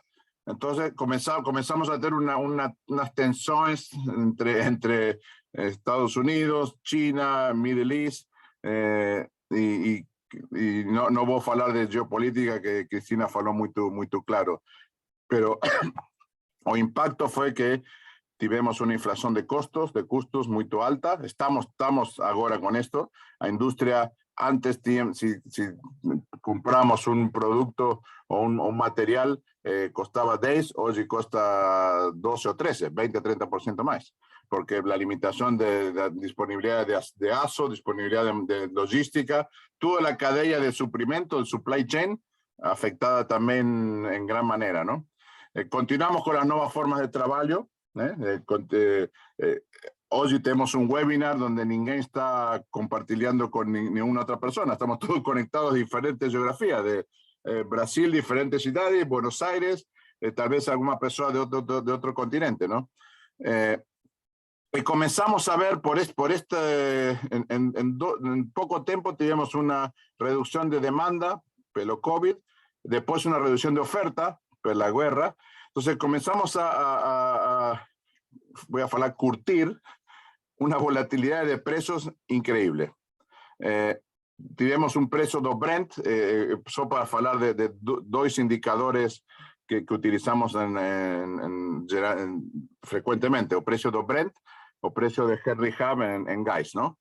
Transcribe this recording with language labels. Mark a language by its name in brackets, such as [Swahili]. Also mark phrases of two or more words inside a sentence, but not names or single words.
[Spanish] Entonces comenzamos a tener unas tensiones entre Estados Unidos, China, Middle East, y no voy a hablar de geopolítica, que Cristina faló muy claro, pero el impacto fue que [Portuguese] tivemos uma inflação de custos muito alta. Estamos agora com esto. A indústria, antes, [Spanish] si compramos [Portuguese] um produto ou um material, costava 10, hoje custa 12 ou 13, 20, 30% mais. Porque a limitação de disponibilidade de aço, disponibilidade de logística, toda a cadeia de suprimento, [Spanish] el [English] supply chain, [Spanish] afectada [Portuguese] também em [Spanish] gran maneira, não? [Portuguese] Continuamos com as novas formas de trabalho, né? Hoje temos um webinar onde ninguém está compartilhando com nenhuma outra pessoa, estamos todos conectados a diferentes geografias, de Brasil, diferentes cidades, Buenos Aires, talvez alguma pessoa de outro continente, não? [Spanish] Y comenzamos a ver en poco tiempo tuvimos una reducción de demanda [Portuguese] pelo COVID, [Spanish] después una reducción de oferta por la guerra. Entonces comenzamos voy a falar, curtir una volatilidad de precios increíble. Tuvimos un precio do Brent, solo para falar de dos indicadores que utilizamos frecuentemente, o precio do Brent, o precio de Henry Hub en gas, ¿no?